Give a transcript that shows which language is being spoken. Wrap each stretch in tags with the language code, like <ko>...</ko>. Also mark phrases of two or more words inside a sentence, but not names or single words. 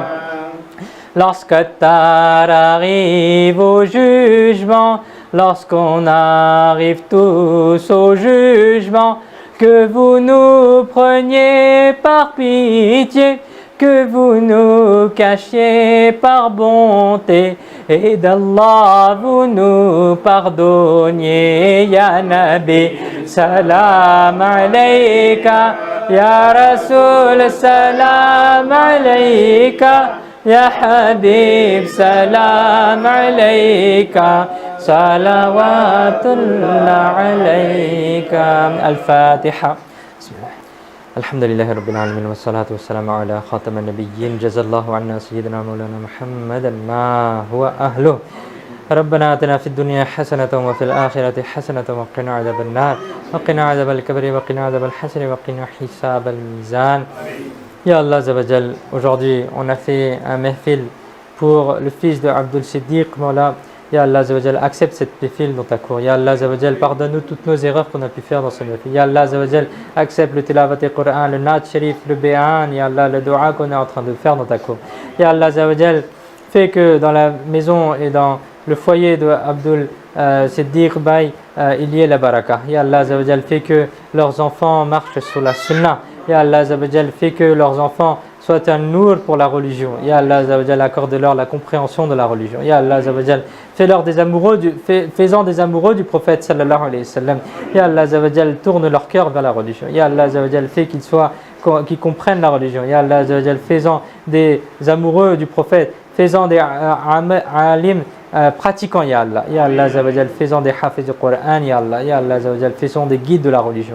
<fr>Lorsque Tar arrive au jugement, lorsqu'on arrive tous au jugement, que vous nous preniez par pitié, que vous nous cachiez par bonté, et d'Allah vous nous pardonniez.</fr> <ar>يا نبي سلام عليك. يا رسول سلام عليك. يا حبيب سلام عليك. صلوات الله عليك. Al-Fatiha. الحمد لله رب العالمين والصلاة والسلام على خاتم النبيين. جزا الله عنا سيدنا مولانا محمدا ما هو أهله. ربنا آتنا في الدنيا حسنة وفي الآخرة حسنة وقنا عذاب النار وقنا عذاب الكبر وقنا عذاب الحسن وقنا حساب الميزان. يا الله عز وجل,</ar> <fr>aujourd'hui on a fait un mehfil pour le fils de Abdul Siddiq Mawla.</fr> <ar>يا الله عز وجل,</ar> <fr>accepte cette mehfil dans ta cour.</fr> <ar>يا الله عز وجل,</ar> <fr>pardonne-nous toutes nos erreurs qu'on a pu faire dans ce mehfil.</fr> <ar>يا الله عز وجل,</ar> <fr>accepte le</fr> <ur>تلاوت القرآن,</ur> <fr>le</fr> <ur>نعت شریف,</ur> <fr>le Bé'an,</fr> <ar>يا الله,</ar> <fr>le dua qu'on est en train de faire dans ta cour.</fr> <ar>يا الله عز وجل,</ar> <fr>fais que dans la maison et dans le foyer de Abdul Siddiq Bay, il y ait la baraka.</fr> <ar>يا الله عز وجل,</ar> <fr>fais que leurs enfants marchent sur la sunnah.</fr> <ar>يا الله عز وجل,</ar> <fr>fais que leurs enfants soit un nour pour la religion.</fr> <ar>يا الله عز وجل,</ar> <fr>accorde-leur la compréhension de la religion.</fr> <ar>يا الله عز وجل,</ar> <fr>fais-en des amoureux du prophète</fr> <ar>صلى الله عليه وسلم. يا الله عز وجل,</ar> <fr>tourne leur cœur vers la religion.</fr> <ar>يا الله عز وجل,</ar> <fr>fais qu'ils comprennent la religion.</fr> <ar>يا الله عز وجل,</ar> <fr>fais-en des amoureux du prophète, fais-en des alim pratiquants,</fr> <ar>يا الله. يا الله عز وجل,</ar> <fr>fais-en des hafiz du Coran,</fr> <ar>يا الله يا الله عز وجل,</ar> <fr>fais-en des guides de la religion.</fr>